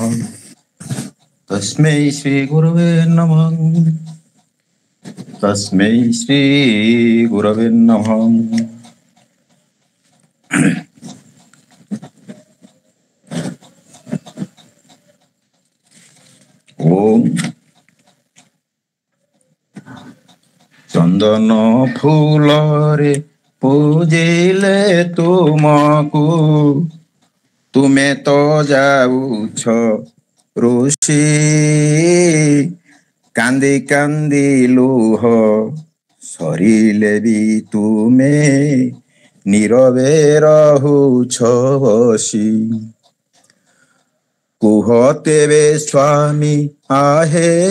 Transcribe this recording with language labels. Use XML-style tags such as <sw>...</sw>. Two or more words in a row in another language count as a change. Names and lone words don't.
<sa>तस्मै श्री गुरवे नमः। तस्मै श्री गुरवे नमः।</sa> <or>ଓମ ଚନ୍ଦନ ଫୁଲ ରେ ପୂଜିଲେ ତୁମକୁ ତୁମେ ତ ଯାଉଛ ଋଷି କାନ୍ଦି କାନ୍ଦି ଲୁହ ସରିଲେ ଭି ତୁମେ ନୀରବେ ରହୁଛ ବସି। କୁହ ତେବେ ସ୍ୱାମୀ ଆହେ</or>